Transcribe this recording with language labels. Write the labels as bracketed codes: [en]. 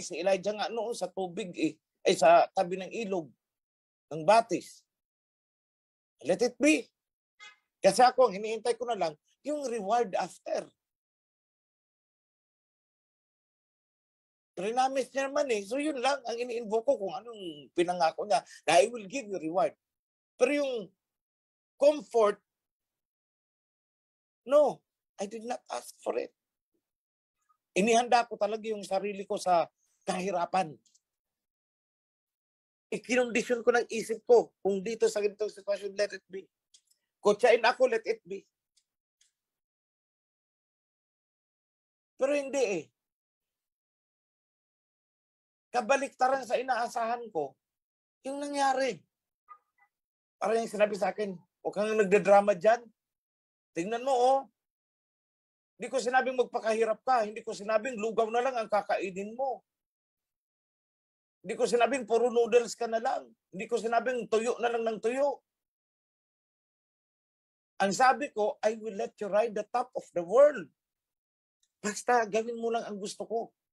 [tl] Si Elijah nga noon sa tubig ay sa tabi ng ilog ng batis. [en] Let it be. [tl] Kasi ako, hinihintay ko na lang yung reward after. Prinamis niya naman eh. So yun lang ang ini-invoke ko kung anong pinangako niya. [en] Na I will give you reward. [tl] Pero yung [en] comfort, no, I did not ask for it. [tl] Inihanda ko talaga yung sarili ko sa kahirapan. Ikinondisyon ko ng isip ko kung dito sa ganitong sitwasyon, [en] let it be. [tl] Kutsain ako, [en] let it be. [tl] Pero hindi eh. Kabaliktaran sa inaasahan ko, yung nangyari. Parang yung sinabi sa akin, huwag kang nagdadrama dyan. Tingnan mo oh. Hindi ko sinabing magpakahirap ka. Hindi ko sinabing lugaw na lang ang kakainin mo. Hindi ko sinabing puro noodles ka na lang. Hindi ko sinabing tuyo na lang ng tuyo. Ang sabi ko, [en] I will let you ride the top of the world. [tl] Basta gawin mo lang ang gusto ko.